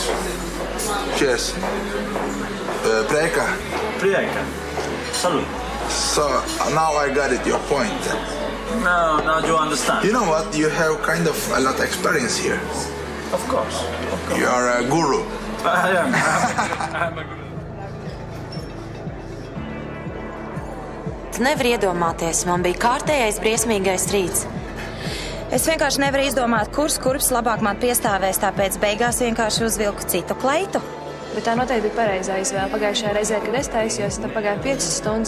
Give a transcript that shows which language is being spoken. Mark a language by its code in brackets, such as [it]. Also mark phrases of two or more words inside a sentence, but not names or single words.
[en] Cheers. Prieka. [es] Salud. [en] So now I got it, your point. Now you understand. You know what? You have kind of a lot of experience here. Of course. You are a guru. I am. I'm a guru. [lv] Tu nevari iedomāties, man bija kārtējais briesmīgais rīts. Es vienkārši nevaru izdomāt, kurš kurps labāk man piestāvēs, tāpēc beigās vienkārši uzvilku citu kleitu. Bet tā noteikti bija pareizā izvēle. Pagājušajā reizē, kad es taisījos, tad pagāja 5 stundas.